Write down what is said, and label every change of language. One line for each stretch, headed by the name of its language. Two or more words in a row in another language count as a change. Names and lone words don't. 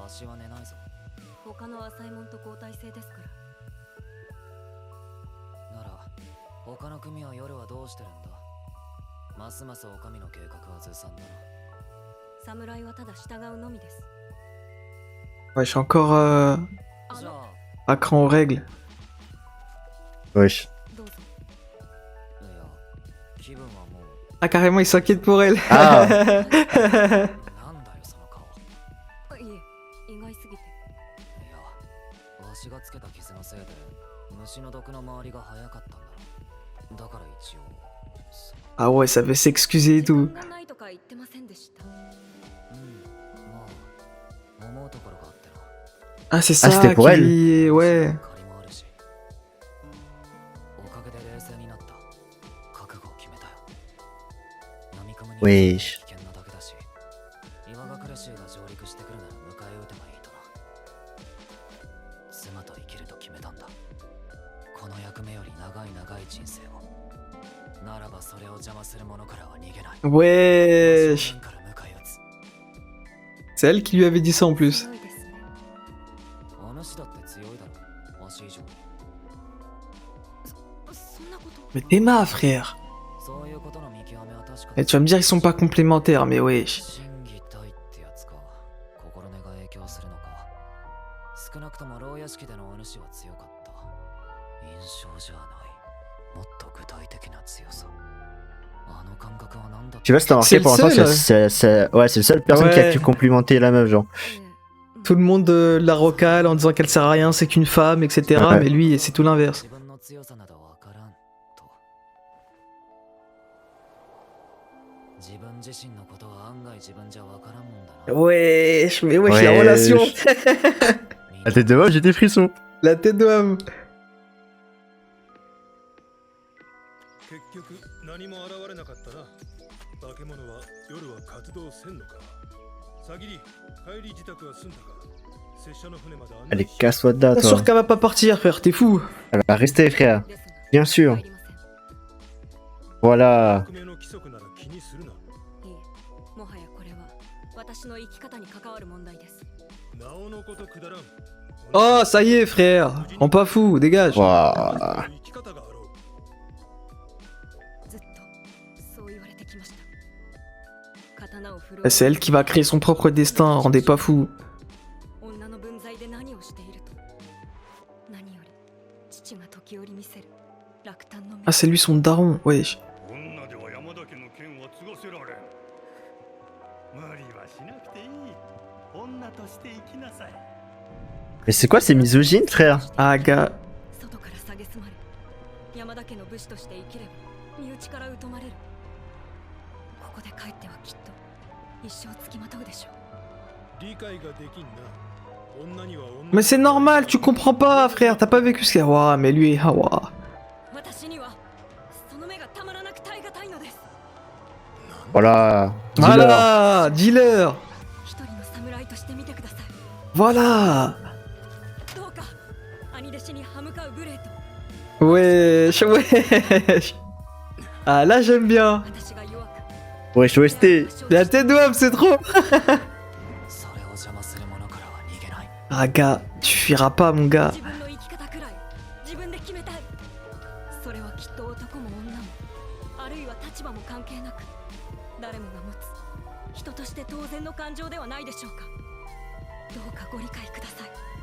Japanese: わしは寝ないぞ。他の浅いもんと交代制ですから。なら、他の組は夜はどうしてるんだ。ますますお上の計画はずさんだな。侍はただ従うのみです。
French: Wesh, encore
Japanese: じゃあ、
French: à cran aux règles. Wesh.
Japanese: どうぞ。いや、気分はもう。
French: Ah carrément il s'inquiète pour elle. Ah.
Japanese: なんだよその顔。いえ、意外すぎて。いや、わしがつけた傷のせいで虫の毒の回りが早かったんだ。だから一応。
French: Ah ouais, ça veut s'excuser et
Japanese: 時
French: tout.
Japanese: 間がないとか言ってませんでした。うん、まあ、思うところがあってな。
French: Ah c'est ça c'était pour qui... Ouais.
Japanese: 借りもあるし。おかげで冷静になった。覚悟を決めたよ。飲み込むには
French: Wesh.
Japanese: 危険なだけだし、岩がクレシーが上陸してくるなら迎え撃てばいいとな。妻と生きると決めたんだ。この役目より長い長い人生を。ならばそれを邪魔する者からは逃げない。
French: Wesh.
Japanese: 正面から迎え撃つ。
French: C'est elle qui lui avait dit ça en plus.
Japanese: 強いですね。お主だって強いだろ。わし以上に。そんなこと。
French: Mais Théma frère.
Japanese: そういうことの見極めは確か
French: Et tu vas me dire ils sont pas complémentaires, mais wesh.
Japanese: 真偽体ってやつか。心根が影響するのか。少なくとも牢屋敷でのお主は強かった。印象じゃない。もっと具体的な強さ。あの感覚は何だっ
French: Tu vois, c'est remarqué le pour l'instant, seul. ouais, c'est le seul personne qui a Ouais. pu complimenter la meuf, genre.
Japanese: ええ
French: Tout le monde la rocale en disant qu'elle sert à rien, c'est qu'une femme, etc. Ouais. Mais lui, c'est tout l'inverse.
Japanese: 自分の強さなどわからんと。自分自身のことは案外自分じゃわからんもんだな。
French: Wesh, mais wesh, la Wesh. relation. La tête de moi, j'ai des frissons. La tête d'homme.
Japanese: 結局何も現れなかったな。化け物は夜は活動せんのか。さぎり、帰り自宅は済んだか。拙者の船まで案
French: Allez,
Japanese: 内し
French: casse-toi de là, Bien toi. sûr qu'elle va pas partir, frère, t'es fou. Elle va rester, frère.
Japanese: ですが
French: Bien sûr.
Japanese: 帰りません。
French: Voilà.
Japanese: 革命の規則なら気にするな。いえ、もはやこれは私の生き方に関わる問題です。
French: Oh, ça y est, frère. Rends pas fou, dégage. Waouh.
Japanese: ずっとそう言われてきました刀を振るわ
French: C'est elle qui va créer son propre destin, rendez pas fou.
Japanese: 女の分際で何をしていると何より父が時折見せる落胆の目
French: Ah, c'est lui son daron, wesh.
Japanese: 女では山田家の剣は継がせられん。無理はしなくていい。女として生きなさい。
French: Mais c'est quoi ces misogynes, frère? Ah, gars.
Japanese: 外から蔑まれ山田家の武士として生きれば身内から疎まれるここで帰ってはきっと一生つきまとうでしょう理解ができんな。女には女。
French: Mais c'est normal, tu comprends pas, frère. T'as pas vécu ce qu'il y a. Ouah, mais lui, ah, ouah.
Japanese: 私にはその目がたまらなく耐え難いのです
French: Voilà. Dis-leur. Voilà, dealer.
Japanese: 一人の侍として見てください
French: Voilà.
Japanese: どうか兄弟子に歯向かう無礼と
French: Wesh, wesh. Ah, là, j'aime bien.
Japanese: 私が弱く
French: Wesh, OST. La tête d'homme, c'est trop.
Japanese: それを邪魔する者からは逃げない
French: Ah, gars, tu fuiras pas, mon gars.
Japanese: 自分の生き方くらい自分で決めたいそれはきっと男も女もあるいは立場も関係なく誰もが持つ人として当然の感情ではないでしょうかどうかご理解ください